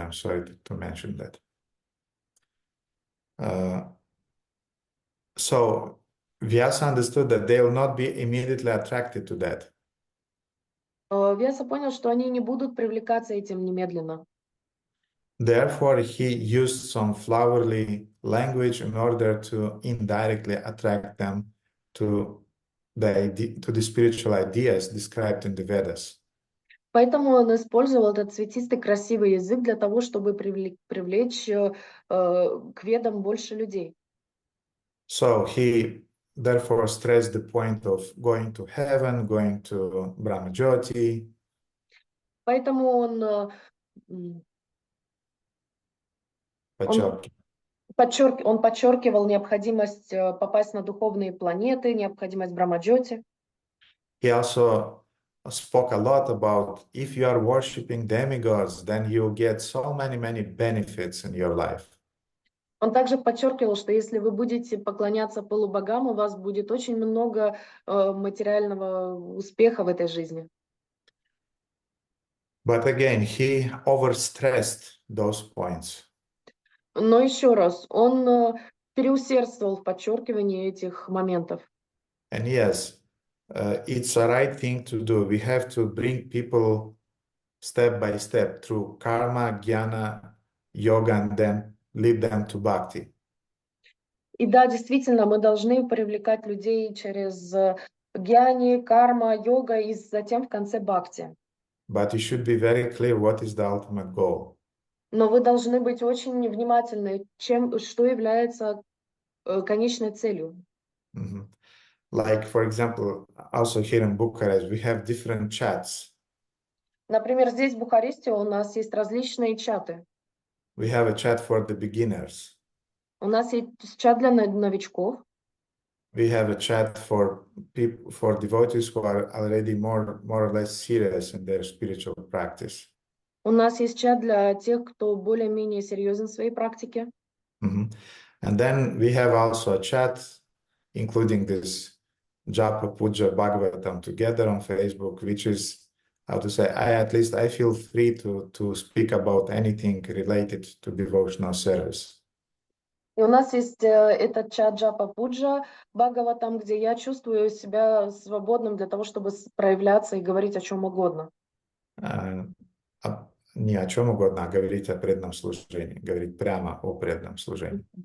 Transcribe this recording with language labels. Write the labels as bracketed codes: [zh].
[en] I'm sorry to mention that. So Vyasa understood that they will not be immediately attracted to that. [ru] Вьяса понял, что они не будут привлекаться этим немедленно. [en] Therefore, he used some flowery language in order to indirectly attract them to the spiritual ideas described in the Vedas. [ru] Поэтому он использовал этот цветистый красивый язык для того, чтобы привлечь к ведам больше людей. [en] So he therefore stressed the point of going to heaven, going to Brahmajyoti. [ru] Поэтому м, он, он подчеркивал необходимость попасть на духовные планеты, необходимость Брамаджоти. [en] He also spoke a lot about if you are worshiping demigods, then you get so many benefits in your life. [ru] Он также подчеркивал, что если вы будете поклоняться полубогам, у вас будет очень много материального успеха в этой жизни. [en] But again, he overstressed those points. [ru] Но еще раз, он переусердствовал в подчеркивании этих моментов. [en] And yes, it's a right thing to do. We have to bring people step by step through karma, jnana, yoga, and then lead them to bhakti. [ru] И да, действительно, мы должны привлекать людей через гьяни, карма, йога и затем в конце бхакти. [en] But you should be very clear what is the ultimate goal. [ru] Но вы должны быть очень внимательны, что является конечной целью. Mhm. [en] Like, for example, also here in Bucharest, we have different chats. [ru] Например, здесь, в Бухаресте, у нас есть различные чаты. [en] We have a chat for the beginners. [ru] У нас есть чат для новичков. [en] We have a chat for people, for devotees who are already more or less serious in their spiritual practice. [ru] У нас есть чат для тех, кто более-менее серьезен в своей практике. Mhm. [en] And then we have also a chat, including this Japa Puja Bhagavatam together on Facebook, which is, how to say, at least I feel free to speak about anything related to devotional service. [ru] И у нас есть этот чат Джапа Пуджа Бхагаватам, где я чувствую себя свободным для того, чтобы проявляться и говорить о чем угодно. Не о чем угодно, а говорить о преданном служении, говорить прямо о преданном служении.